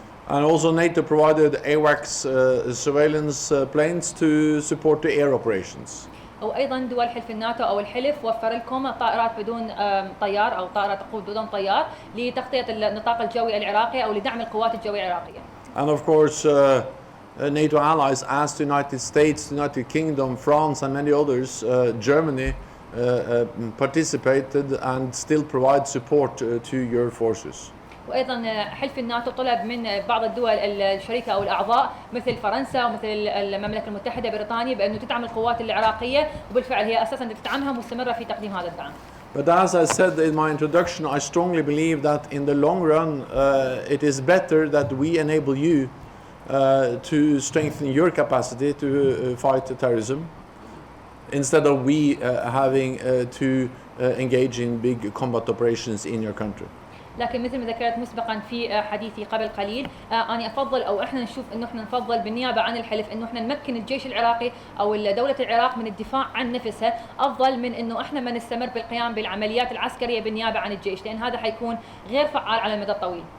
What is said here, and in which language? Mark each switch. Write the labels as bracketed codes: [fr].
[en] And also NATO provided AWACS surveillance planes to support the air operations. [ar] وايضا دول حلف الناتو او الحلف وفر لكم طائرات بدون طيار او طائرات تقود بدون طيار لتغطيه النطاق الجوي العراقي او لدعم القوات الجويه العراقيه. [en] And of course NATO allies as the United States, the United Kingdom, France and many others, Germany participated and still provide support to your forces. [ar] وايضا حلف الناتو طلب من بعض الدول الشريكه او الاعضاء مثل فرنسا ومثل المملكه المتحده بريطانيا بانه تدعم القوات العراقيه، وبالفعل هي اساسا تدعمها مستمره في تقديم هذا الدعم. [en] But as I said in my introduction, I strongly believe that in the long run it is better that we enable you to strengthen your capacity to fight terrorism instead of we having to engage in big combat operations in your country. [ar] لكن مثل ما ذكرت مسبقا في حديثي قبل قليل أنا أفضل أو إحنا نشوف إنه إحنا نفضل بالنيابة عن الحلف إنه إحنا نمكن الجيش العراقي أو دولة العراق من الدفاع عن نفسها أفضل من إنه إحنا ما نستمر بالقيام بالعمليات العسكرية بالنيابة عن الجيش، لأن هذا حيكون غير فعال على المدى الطويل.